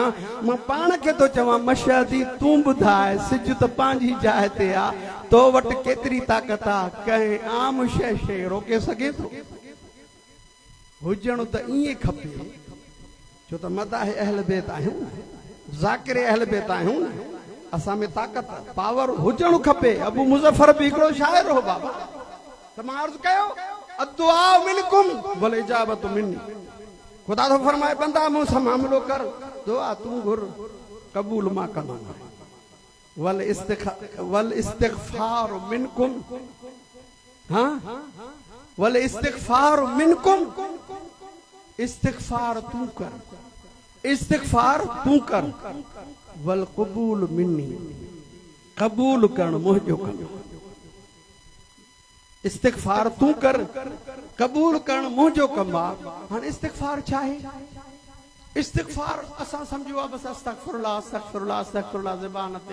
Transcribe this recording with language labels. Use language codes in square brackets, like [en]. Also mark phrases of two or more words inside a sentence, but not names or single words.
[sd] मां पाण खे थो चवां मशहदी तूं ॿुधाए सिज त पंहिंजी जाइ ते आहे तो वटि केतिरी ताक़त आहे कंहिं आम शइ रोके सघे थो। हुजणो त ईअं खपे छो त मदाह अहल बैत आहियूं ज़ाकिर अहल बैत आहियूं असां में ताक़त पावर हुजणु खपे। अबू मुज़फ़र बि हिकिड़ो शाइर हो बाबा त मां अर्ज़ु कयो [ar] الدعاء منكم والإجابة مني. [sd] खुदा तो फरमाए बंदा मूंसां मामलो कर दुआ तूं घुर कबूल मां कंदुमि। [ar] والاستغفار منكم हाँ والاستغفار منكم [sd] इस्तिग़फ़ार तू कर [ar] والقبول مني [sd] कबूल करण मुंहिंजो कम। इस्तिग़फ़ार तू कर कबूल करण मुंहिंजो कम आहे। हाणे इस्तिग़फ़ार छा आहे? इस्तिग़फ़ार असां सम्झो आहे बसि [ar] أستغفر الله أستغفر الله أستغفر الله [sd] ज़बान ते।